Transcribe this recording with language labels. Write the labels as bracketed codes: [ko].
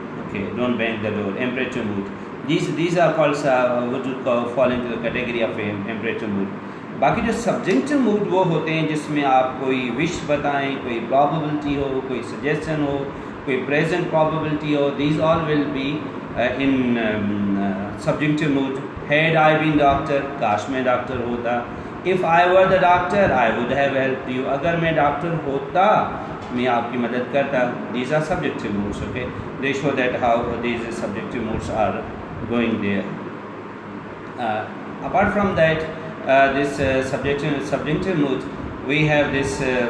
[en] Okay, don't bang the door, imperative mood. These are called would fall into the category of imperative mood. [ur] باقی جو subjective mood وہ ہوتے ہیں جس میں آپ کوئی وش بتائیں، کوئی پرابیبلٹی ہو، کوئی سجیشن ہو، کوئی present probability ہو. [en] These all will be in subjective mode. Had I been doctor, [ur] کاش میں ڈاکٹر ہوتا. [en] if I were the doctor I would have help you, [ur] اگر میں ڈاکٹر ہوتا میں آپ کی مدد کرتا. [en] These are subjective modes. Okay, they show that how these subjective modes are going there. Apart from that, this subjective mood, we have this